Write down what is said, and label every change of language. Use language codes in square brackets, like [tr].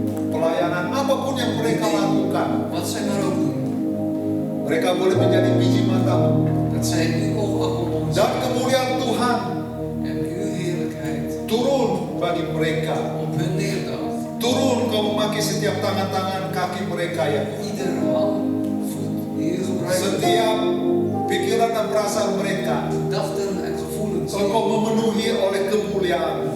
[id] pelayanan, apapun yang mereka lakukan. [nl] wat zij maar ook doen. [id] Mereka boleh menjadi biji mata-Mu. [nl] Dat zij uw oogappel mogen zijn. [id] kemuliaan Tuhan [nl] En uw heerlijkheid [id] turun bagi mereka. [nl] op hun neerdaalt. [id] Turun Kau memakai setiap tangan-tangan kaki mereka ya Tuhan. [nl] Ieder hand, voet die u gebruikt. [id] Setiap pikiran dan perasaan mereka [nl] Gedachten en gevoelens. [id] Kau memenuhi oleh kemuliaan.